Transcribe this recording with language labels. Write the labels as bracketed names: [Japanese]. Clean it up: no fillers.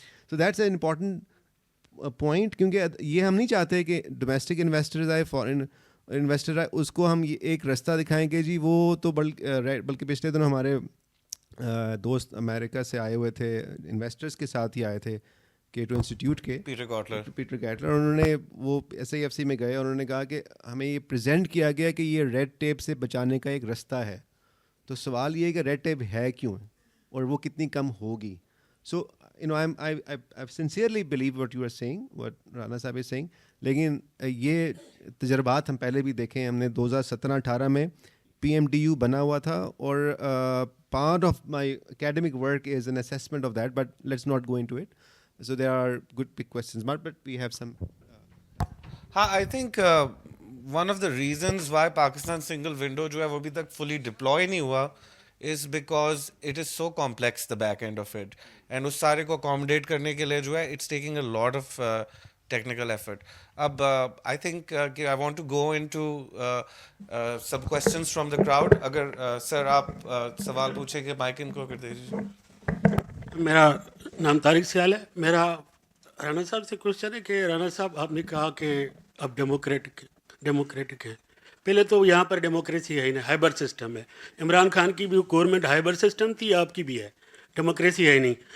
[English] so that's a important point, [Urdu] کیونکہ یہ ہم نہیں چاہتے کہ ڈومیسٹک انویسٹرز آئے, فارن انویسٹر آئے, اس کو ہم یہ ایک رستہ دکھائیں کہ جی وہ تو بلکہ پچھلے دنوں ہمارے دوست امریکہ سے آئے ہوئے تھے, انویسٹرز کے ساتھ ہی آئے تھے کیٹو انسٹیٹیوٹ کے, پیٹر کیٹلر. انہوں نے وہ ایس آئی ایف سی میں گئے اور انہوں نے کہا کہ ہمیں یہ پریزنٹ کیا گیا کہ یہ ریڈ ٹیپ سے بچانے کا ایک رستہ ہے. تو سوال یہ ہے کہ ریڈ ٹیپ ہے کیوں اور وہ کتنی کم ہوگی. [English] سو I sincerely believe what you are saying, what Rana sahib is saying, [Urdu] لیکن یہ تجربات ہم پہلے بھی دیکھے ہیں. ہم نے 2017-18 میں پی ایم ڈی یو بنا ہوا تھا, اور [English] part of my academic work is an assessment of that, but let's not go into it. So there are good big questions, but we have some. I think one of the reasons why Pakistan single window [Urdu] جو ہے وہ ابھی تک [English] fully deploy [Urdu] نہیں ہوا [English] is because it is so complex, the back end of it, and [Urdu] اس سارے کو [English] accommodate [Urdu] کرنے کے لیے جو ہے [English] it's taking a lot of technical effort. اب I think کہ I want to go into some questions from the crowd. [Urdu] اگر سر آپ سوال پوچھیں کہ مائک ان کو کر دیجیے. میرا نام طارق سیال ہے. میرا رانا صاحب سے کوشچن ہے کہ رانا صاحب آپ نے کہا کہ اب ڈیموکریٹک ہے. پہلے تو یہاں پر ڈیموکریسی ہے ہی نہیں, ہائبر سسٹم ہے. عمران خان کی بھی گورنمنٹ ہائبر سسٹم تھی, آپ کی بھی ہے, ڈیموکریسی ہے ہی نہیں.